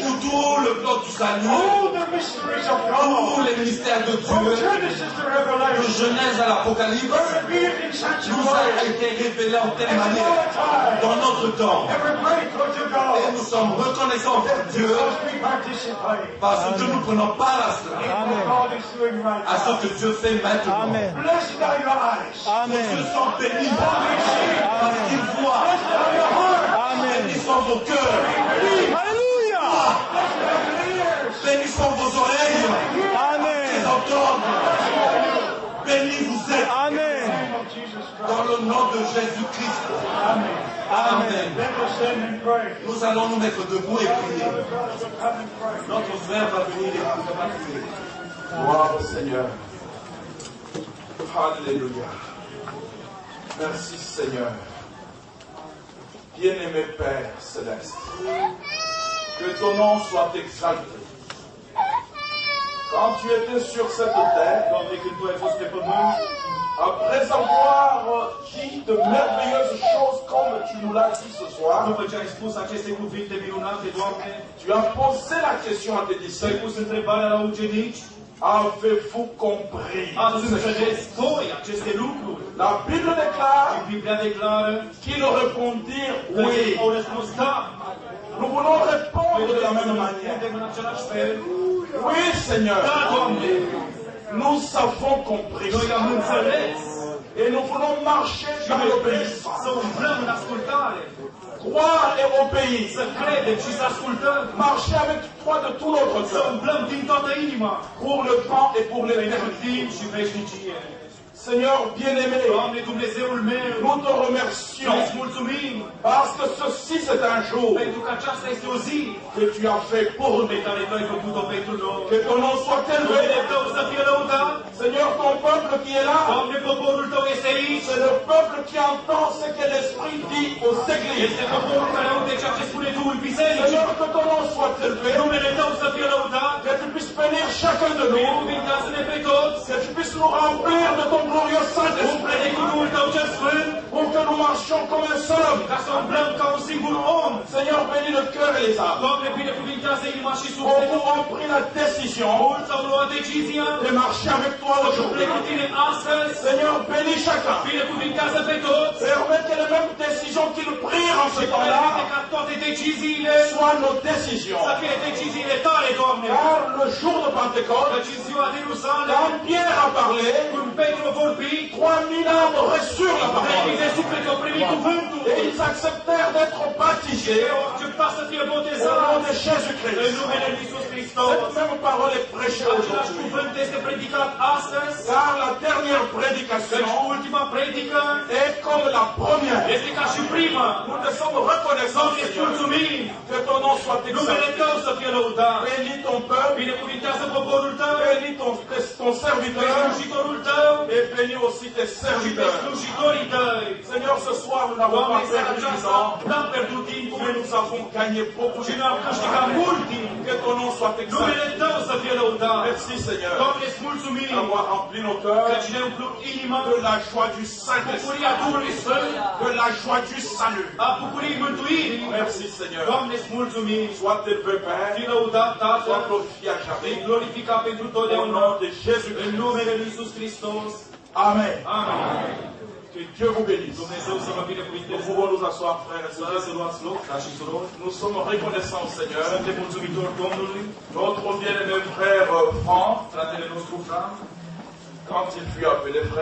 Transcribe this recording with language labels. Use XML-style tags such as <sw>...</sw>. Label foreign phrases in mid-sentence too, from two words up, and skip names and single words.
<fr>tout le plan du salut,</fr> <en>all the mysteries of</en> <fr>tous</fr> <en>God,</en> <fr>les mystères de</fr> <en>from</en> <fr>Dieu,</fr> <en>Genesis to</en> <fr>de</fr> <en>Revelation,</en> <fr>Genèse à l'Apocalypse,</fr> <en>were revealed in such a</en> <fr>nous a</fr> <en>way</en> <fr>été révélé en telle</fr> <en>as</en> <fr>manière</fr> <en>no time.</en> <fr>dans notre temps.</fr> <en>And we're grateful to</en> <fr>Et</fr> <en>God</en> <fr>nous sommes reconnaissants envers Dieu</fr> <en>because we participate</en> <fr>parce que nous prenons part à cela,</fr> <en>in what God is doing right</en> <fr>à ce</fr> <en>now.</en> <fr>que Dieu fait maintenant.</fr> <en>Amen. Blessed are your eyes.</en> <fr>Ceux Amen. sont bénis parce qu'ils voient.</fr> <en>Blessed are your hearts. Amen.</en> <fr>Bénis sont vos cœurs, Alléluia.</fr> <en>Blessed are your ears.</en> <fr>bénis sont vos oreilles, ils Amen. entendent. Bénis vous êtes</fr> <en>In Amen. the name of Jesus Christ.</en> <fr>dans le nom de Jésus-Christ. Amen. Amen.</fr> <en>Let us stand and pray.</en> <fr>Nous allons nous mettre debout et prier.</fr> <en>Brother, brother, come and pray.</en> <fr>Notre frère va venir et nous va prier. Gloire au Seigneur. Alléluia. Merci Seigneur. Bien-aimé Père Céleste, que ton nom soit exalté. Quand tu étais sur cette terre, après avoir dit de merveilleuses choses comme tu nous l'as dit ce soir,</fr> <ro>După ce ai spus aceste cuvinte minunate, Doamne,</ro> <fr>tu as posé la question à tes</fr> <ro>ți-ai</ro> <fr>disciples.</fr> <ro>pus întrebarea la ucenici,</ro> <fr>Avez-vous compris?</fr> <ro>ați înțeles voi aceste lucruri?</ro> <fr>La Bible déclare</fr> <ro>Și Biblia declară</ro> <fr>qu'ils répondirent</fr> <ro>că</ro> <fr>oui.</fr> <ro>ei au răspuns da.</ro> <fr>Nous voulons répondre de la même manière.</fr> <ro>Suntem în același fel.</ro> <fr>Oui, Seigneur.</fr> <ro>Da, Doamne,</ro> <fr>Nous avons compris.</fr> <ro>noi am înțeles</ro> <fr>Et nous voulons marcher dans l'obéissance.</fr> <ro>Să umblăm în ascultare.</ro> <fr>Croire et obéir.</fr> <ro>Să credem și să ascultăm.</ro> <fr>Marcher avec toi de tout notre</fr> <ro>Să</ro> <fr>cœur.</fr> <ro>umblăm din toată inima.</ro> <fr>Pour le temps et pour</fr> <ro>Pentru</ro> <fr>l'éternité.</fr> <ro>timp și veșnicie.</ro> <fr>Seigneur bien-aimé,</fr> <ro>Doamne Dumnezeul meu,</ro> <fr>nous te remercions</fr> <ro>îți mulțumim</ro> <fr>parce que ceci c'est un jour</fr> <ro>pentru că aceasta este o zi</ro> <fr>que tu as fait pour</fr> <ro>pe</ro> <fr>nous.</fr> <ro>care Tu ai făcut-o pentru noi.</ro> <fr>Que ton nom soit</fr> <ro>Numele</ro> <fr>élevé.</fr> <ro>Tău să fie lăudat.</ro> <fr>Seigneur, ton peuple qui est là,</fr> <ro>Doamne, poporul Tău este aici.</ro> <fr>c'est le peuple qui entend ce que l'Esprit dit aux églises.</fr> <ro>Este poporul care aude ceea ce spune Duhul Bisericii.</ro> <fr>Seigneur, que ton nom soit élevé.</fr> <ro>Numele Tău să fie lăudat.</ro> <fr>Que tu puisses bénir chacun de nous.</fr> <ro>Binecuvintează-ne pe toți.</ro> <fr>Que tu puisses nous remplir de ton glorieux Saint-Esprit.</fr> <ro>Umple de cu Duhul Tău cel Sfânt.</ro> <fr>Pour que nous marchions comme un seul homme.</fr> <ro>Ca să umblăm ca un singur om.</ro> <fr>Seigneur, bénis le cœur et les âmes.</fr> <ro>Doamne, binecuvintează inima și</ro> <fr>Pour</fr> <ro>sufletul.</ro> <fr>nous ont pris la décision</fr> <ro>Mulți au luat decizia</ro> <fr>de marcher avec toi</fr> <ro>să umble</ro> <fr>aujourd'hui.</fr> <ro>cu Tine astăzi.</ro> <fr>Seigneur, bénis chacun.</fr> <ro>Binecuvintează pe toți.</ro> <fr>Permets que les mêmes décisions qu'ils prirent en ce</fr> <ro>Permite</ro> <fr>temps-là</fr> <ro>ca toate deciziile</ro> <fr>soient nos décisions.</fr> <ro>să fie deciziile Tale, Doamne.</ro> <fr>Car le jour de Pentecôte,</fr> <ro>Căci în ziua de Ierusalim,</ro> <fr>quand Pierre a parlé,</fr> <ro>când Petru a vorbit,</ro> <fr>3000 âmes reçurent la</fr> <ro>3000</ro> <fr>parole.</fr> <ro>de suflete au primit cuvântul.</ro> <fr>Et ils acceptèrent d'être baptisés</fr> <ro>Au accepta să fie</ro> <fr>au nom</fr> <ro>botezați</ro> <fr>de</fr> <ro>în</ro> <fr>Jésus-Christ.</fr> <ro>numele Lui Iisus Hristos.</ro> <fr>Cette même parole est prêchée</fr> <ro>Același</ro> <fr>aujourd'hui.</fr> <ro>cuvânt este predicat astăzi,</ro> <fr>Car la dernière</fr> <ro>căci</ro> <fr>prédication</fr> <ro>ultima predică</ro> <fr>est comme la première.</fr> <ro>este ca și prima.</ro> <fr>Nous te sommes reconnaissants,</fr> <ro>Doamne, îți</ro> <fr>Seigneur,</fr> <ro>mulțumim.</ro> <fr>que ton nom soit</fr> <ro>Numele</ro> <fr>exalté.</fr> <ro>Tău să fie lăudat.</ro> <fr>Bénis ton peuple,</fr> <ro>Binecuvintează poporul Tău,</ro> <fr>bénis ton</fr> <ro>pe</ro> <fr>serviteur,</fr> <ro>slujitorul Tău</ro> <fr>et bénis aussi tes</fr> <ro>și pe</ro> <fr>serviteurs.</fr> <ro>slujitorii Tăi.</ro> <fr>Seigneur, ce soir, nous n'avons</fr> <ro>Doamne,</ro> <fr>pas</fr> <ro>seara</ro> <fr>perdu du</fr> <ro>aceasta</ro> <fr>temps,</fr> <ro>n-am pierdut timpul</ro> <fr>mais nous avons gagné beaucoup</fr> <ro>și</ro> <fr>de</fr> <ro>ne-am</ro> <fr>temps.</fr> <ro>câștigat mult timp.</ro> <fr>Que ton nom soit exalté.</fr> <ro>Numele Tău să fie lăudat.</ro> <fr>Merci, Seigneur,</fr> <ro>Doamne, îți mulțumim</ro> <fr>d'avoir rempli nos cœurs</fr> <ro>căci ne umplut inima</ro> <fr>de la joie du Saint-Esprit,</fr> <ro>bucuria Duhului Sfânt,</ro> <fr>de la joie du salut.</fr> <ro>a bucuriei mântuirii.</ro> <fr>Merci, Seigneur.</fr> <ro>Doamne, îți mulțumim.</ro> <fr>Sois élevé, Père,</fr> <ro>Fii lăudat,</ro> <fr>sois</fr> <ro>Tatăl,</ro> <fr>glorifié à</fr> <ro>fii</ro> <fr>jamais.</fr> <ro>glorificat pentru</ro> <fr>Au</fr> <ro>totdeauna.</ro> <fr>nom de</fr> <ro>În</ro> <fr>Jésus-Christ.</fr> <ro>numele Lui Iisus Hristos.</ro> <fr>Amen.</fr> <ro>Amin.</ro> <fr>Que Dieu vous bénisse.</fr> <ro>Dumnezeu să vă</ro> <fr>Nous</fr> <ro>binecuvinteze.</ro> <fr>pouvons nous asseoir, frères et</fr> <ro>Puteți să</ro> <fr>sœurs.</fr> <ro>luați loc, frați și surori.</ro> <fr>Nous sommes reconnaissants, Seigneur.</fr> <ro>Suntem mulțumitori Domnului.</ro> <fr>Notre bien-aimé frère Franck,</fr> <ro>Fratele nostru Fran,</ro> <fr>quand il fut appelé frère,</fr>